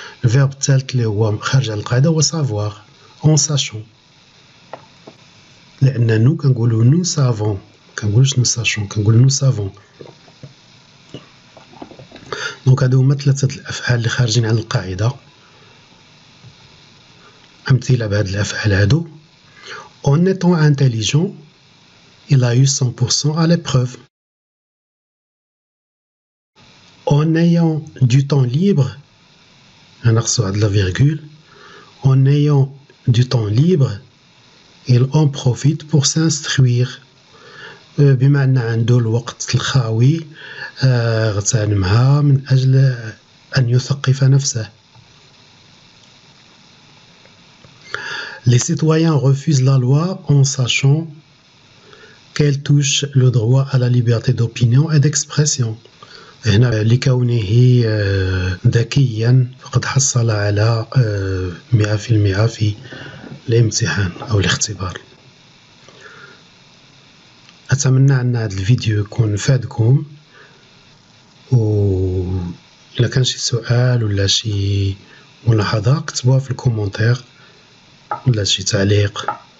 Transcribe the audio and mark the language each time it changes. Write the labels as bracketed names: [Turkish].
[Arabic] الفيرب الثالث اللي هو خارج على القاعدة هو سافوار اون ساشون، لأن نو كنقولو نو سافون، كنقولوش نو ساشون، كنقولو نو سافون. دونك هادو هما ثلاثة الأفعال اللي خارجين على القاعدة. أمثلة بهاد الأفعال هادو: [French] En étant intelligent, il a eu 100% à l'épreuve. En ayant du temps libre, en ayant du temps libre, il en profite pour s'instruire. [Arabic] بما أن عنده الوقت الخاوي اغتنمها من أجل أن يثقف نفسه. [French] Les citoyens refusent la loi en sachant qu'elle touche le droit à la liberté d'opinion et d'expression. [Arabic] هنا لكونه ذكيا فقد حصل على 100% في الامتحان أو الاختبار. أتمنى أن هذا الفيديو يكون فادكم، و إلا كان شي سؤال ولا شي ملاحظة كتبوها في الكومنتير ولا شي تعليق.